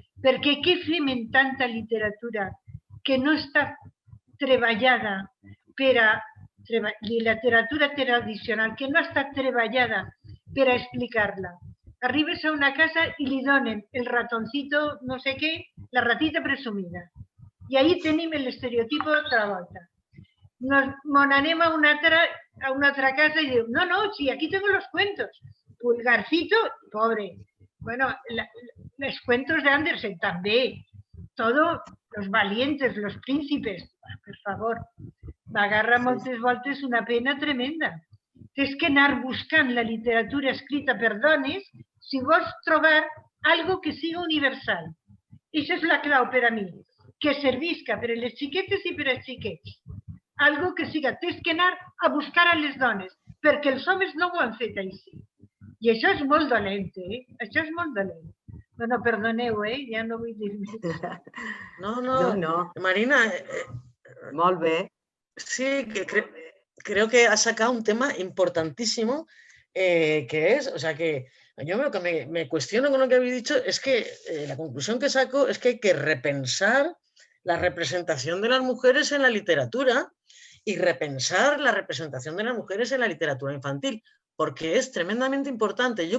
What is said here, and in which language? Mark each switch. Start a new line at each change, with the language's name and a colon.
Catalan: Perquè què fem en tanta literatura que no està treballada per a literatura tradicional, que no ha estat treballada per a explicar-la? Arribes a una casa i li donen el ratoncito no sé què, la ratita presumida. I ahí tenim l'estereotipo d'altra volta. Nos anem a una altra casa i diu, no, sí,
Spanish: aquí tengo los cuentos. Pulgarcito, pobre. Bueno, los cuentos de Andersen també. Todo, los valientes, los príncipes,
Catalan: per favor. M'agarra moltes voltes una pena tremenda. És que anar buscant la literatura escrita per dones si vols trobar algo que sigui universal. Això és la clau per a mi, que servisca per a les xiquetes i per als xiquets. Algo que siga, tens que anar a buscar a les dones, perquè els homes no ho han fet així. I això és molt dolent, Això és molt dolent. Bueno, perdoneu, ja no vull dir més. No. Marina. Molt bé.
Spanish: Sí, que creo que has sacado un tema importantísimo, que es, o sea, que yo lo que me cuestiono con lo que habéis dicho es que la conclusión que saco es que hay que repensar la representación de las mujeres en la literatura y repensar la representación de las mujeres en la literatura infantil, porque es tremendamente importante.